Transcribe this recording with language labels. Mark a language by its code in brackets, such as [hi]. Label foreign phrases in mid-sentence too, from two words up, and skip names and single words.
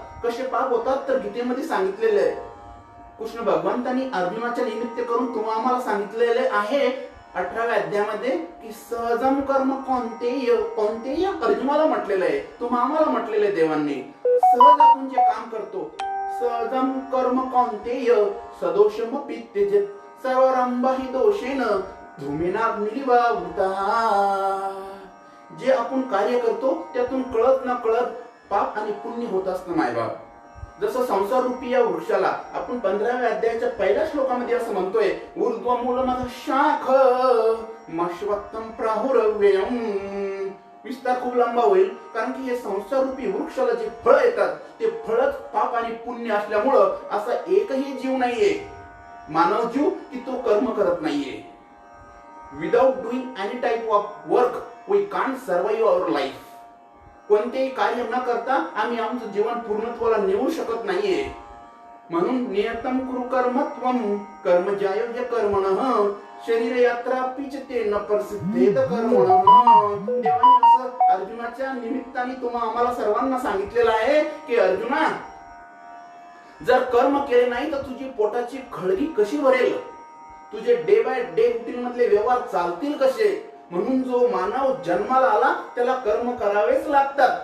[mr] कसे पाप होतात तर गीतेमध्ये सांगितलेले आहे. कृष्ण भगवंतांनी अर्जुनाच्या निमित्त करून तुम्हाला आम्हाला सांगितलेले आहे 18व्या अध्यायामध्ये की [sa] सहजम कर्म [mr] कोणतेही अर्जुनाला म्हटलेलं आहे, तुम्हाला आम्हाला म्हटलेलं आहे देवांनी. सहज आपण जे काम करतो, [sa] सहजम कर्म कौंतेय सदोषमपि त्यजेत सर्वारंभाहि दोषेन धूमेनाग्निरिवावृतः. [mr] जे आपण कार्य करतो त्यातून कळत न कळत पाप आणि पुण्य होत असतं मायबाप. जसं संसार रूपी या वृक्षाला आपण 15व्या अध्यायाच्या पहिल्या श्लोकामध्ये असं म्हणतोय, [sa] ऊर्ध्वमूलमध शाख मश्वत्तम प्राहुरव्ययम. [mr] विस्तार खूप लांबा होईल, कारण की हे संसार रूपी वृक्षाला जे फळ येतात ते फळच पाप आणि पुण्य असल्यामुळं असा एकही जीव नाहीये मानव जीव की तो कर्म करत नाहीये. [en] Without doing any type of work we can't survive our life. [mr] कोणतेही कार्य न करता आम्ही आमचं जीवन पूर्णत्वाला नेऊ शकत नाहीये. [sa] म्हणून नियतम कुरु कर्मत्वम कर्मजायोग्य कर्मणः शरीर यात्रा पिचते न प्रसिद्धेत कर्मणः. [mr] देवाने असं अर्जुनाच्या निमित्ताने आम्हाला सर्वांना सांगितलेलं आहे की अर्जुना, जर कर्म केले नाही तर तुझी पोटाची खळगी कशी भरेल, तुझे [en] day by day routine [mr] मधले व्यवहार चालतील कसे. म्हणून जो मानव जन्माला आला त्याला कर्म करावेच लागतात.